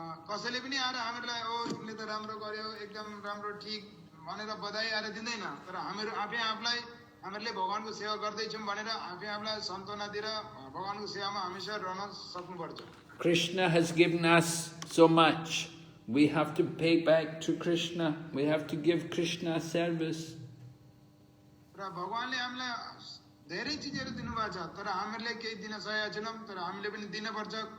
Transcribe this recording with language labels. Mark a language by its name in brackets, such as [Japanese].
[Nepali] कसैले पनि आएर हामीलाई ओ तिमीले त राम्रो गर्यो, एकदम राम्रो ठीक भनेर बधाई आएर दिँदैन, तर हामीहरू आफै आफूलाई हामीले भगवानको सेवा गर्दैछौं भनेर आफै आफूलाई सन्तोना दिएर भगवानको सेवामा हमेशा रहन सक्नुपर्छ। [English] Krishna has given us so much. We have to pay back to Krishna. We have to give Krishna service. [Nepali] र भगवानले हामीलाई धेरै चीजहरू दिनुभएको छ, तर हामीले केही दिन सकेका छैनौं, तर हामीले पनि दिनुपर्छ।